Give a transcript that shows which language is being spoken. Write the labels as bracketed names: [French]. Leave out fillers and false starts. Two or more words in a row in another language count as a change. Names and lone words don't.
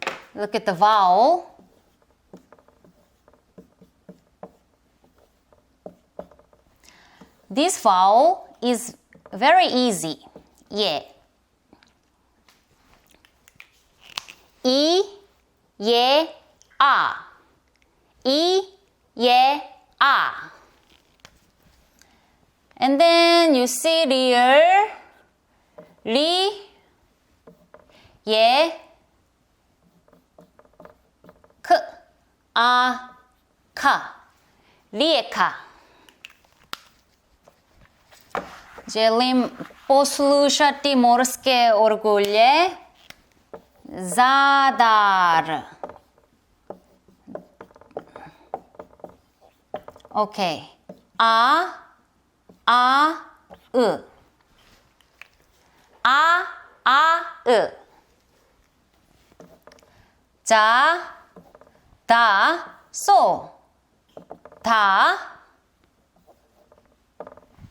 [English] Look at the vowel. This vowel is very easy. [Korean] 예. 이, 예, 아. 이, 예, 아. [English] And then you see real, [Korean] 리, 예, 크, 아, 카. 리에카. [Croatian] Želim poslušati morske orgulje. Zadar. Ok. A, [Korean] 으. 으. 자, 다, 소. 다, 르.